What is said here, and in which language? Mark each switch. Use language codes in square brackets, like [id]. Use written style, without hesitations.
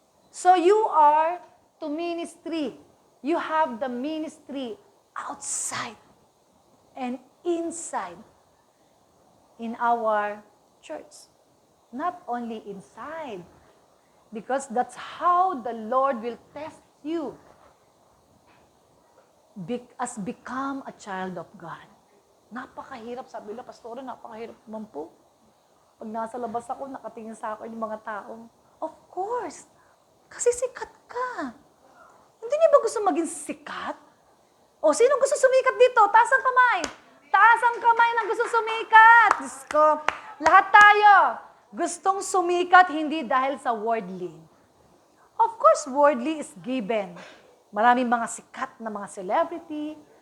[en] So you are to ministry. You have the ministry outside and inside in our church. Not only inside, because that's how the Lord will test you as become a child of God. [tl] Napakahirap, sabi nila, Pastora, napakahirap naman po. Pag nasa labas ako, nakatingin sa akin yung mga tao. [en] Of course, [tl] kasi sikat ka. Hindi niyo ba gusto maging sikat? O, sino gusto sumikat dito? Taas ang kamay. Taas ang kamay ng gusto sumikat. Diyos ko, lahat tayo gustong sumikat hindi dahil sa worldly. [en] Of course, worldly is given. [tl] Maraming mga sikat na mga celebrity.